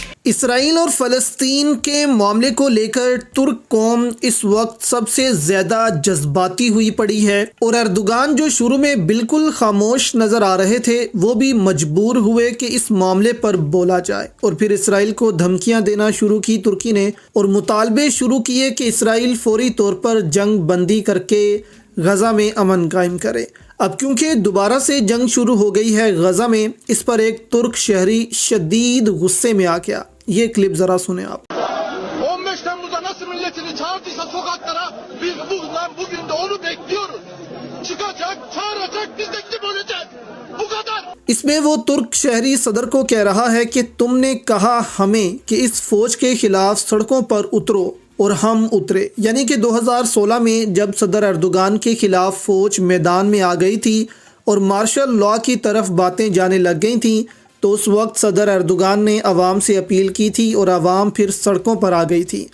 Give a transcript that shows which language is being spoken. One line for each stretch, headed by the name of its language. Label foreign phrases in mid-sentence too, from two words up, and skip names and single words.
Urdu: اسرائیل اور فلسطین کے معاملے کو لے کر ترک قوم اس وقت سب سے زیادہ جذباتی ہوئی پڑی ہے، اور اردوغان جو شروع میں بالکل خاموش نظر آ رہے تھے وہ بھی مجبور ہوئے کہ اس معاملے پر بولا جائے، اور پھر اسرائیل کو دھمکیاں دینا شروع کی ترکی نے، اور مطالبے شروع کیے کہ اسرائیل فوری طور پر جنگ بندی کر کے غزہ میں امن قائم کرے۔ اب کیونکہ دوبارہ سے جنگ شروع ہو گئی ہے غزہ میں، اس پر ایک ترک شہری شدید غصے میں آ گیا۔ یہ کلپ ذرا سنیں آپ۔
Turkish: 15 Temmuz'da nasıl milletini çağırdıysa sokaklara biz bugün de onu bekliyoruz. Çıkacak, çağıracak, biz de gidip öleceğiz. Bu kadar.
Urdu: اس میں وہ ترک شہری صدر کو کہہ رہا ہے کہ تم نے کہا ہمیں کہ اس فوج کے خلاف سڑکوں پر اترو، اور ہم اترے۔ یعنی کہ 2016 میں جب صدر اردوغان کے خلاف فوج میدان میں آ گئی تھی اور
English: martial law
Urdu: کی طرف باتیں جانے لگ گئی تھیں، تو اس وقت صدر اردوغان نے عوام سے اپیل کی تھی اور عوام پھر سڑکوں پر آ گئی تھی۔